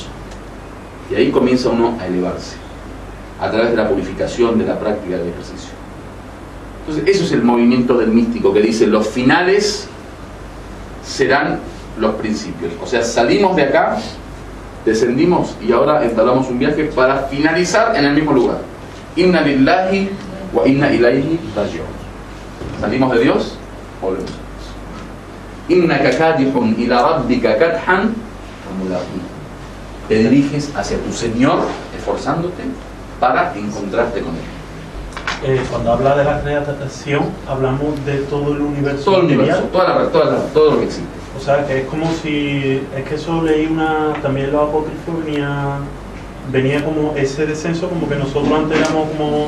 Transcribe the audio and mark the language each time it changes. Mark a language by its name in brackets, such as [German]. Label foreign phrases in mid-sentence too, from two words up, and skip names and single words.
[Spanish] Y ahí comienza uno a elevarse, a través de la purificación, de la práctica, del ejercicio. Entonces, eso es el movimiento del místico que dice: los finales serán los principios. O sea, salimos de acá, descendimos y ahora entablamos un viaje para finalizar en el mismo lugar. [Arabic] إنا لله وإنا إليه راجعون. [Spanish] Salimos de Dios, volvemos a Dios. [Arabic] إنك كادح إلى ربك كدحا فملاقيه. [Spanish] Te diriges hacia tu Señor esforzándote para encontrarte con Él. Cuando habla de la creación, hablamos de todo el universo. Todo el universo, todo lo que existe. O sea, que es como si... Es que eso leí también los apócrifos venía como ese descenso, como que nosotros antes éramos como...